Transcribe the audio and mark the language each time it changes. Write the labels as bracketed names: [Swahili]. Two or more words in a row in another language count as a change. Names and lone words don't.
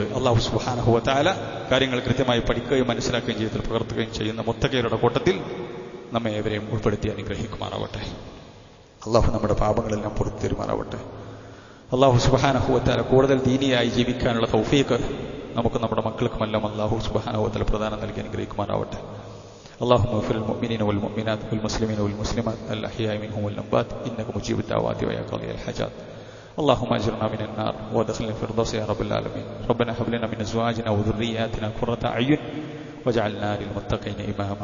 [Arabic] الله سبحانه وتعالى [Malayalam] കാര്യങ്ങൾ കൃത്യമായി പഠിക്കുകയും മനസ്സിലാക്കുകയും ജീവിതത്തിൽ പകർത്തുകയും ചെയ്യുന്ന മുത്തഖീകളുടെ കൂട്ടത്തിൽ നമ്മെ ഏവരെയും ഉൾപ്പെടുത്തി അനുഗ്രഹിക്കുമാറാവട്ടെ. അല്ലാഹു നമ്മുടെ പാപങ്ങളെല്ലാം പുറത്തു തരുമാറാവട്ടെ. [Arabic] الله سبحانه وتعالى [Malayalam] കൂടുതൽ ദീനിയായി ജീവിക്കാനുള്ള തൗഫീഖ് നമുക്ക് നമ്മുടെ മക്കൾക്കുമെല്ലാം [Arabic] الله سبحانه وتعالى [Malayalam] പ്രദാനം നൽകി അനുഗ്രഹിക്കുമാറാവട്ടെ. [Arabic] اللهم اغفر للمؤمنين والمؤمنات والمسلمين والمسلمات الأحياء منهم والأموات إنك مجيب الدعوات ويا قاضي الحاجات. اللهم اجرنا من النار وادخلنا الفردوس يا رب العالمين. ربنا هب لنا من ازواجنا وذرياتنا قرة اعين واجعلنا للمتقين اماما.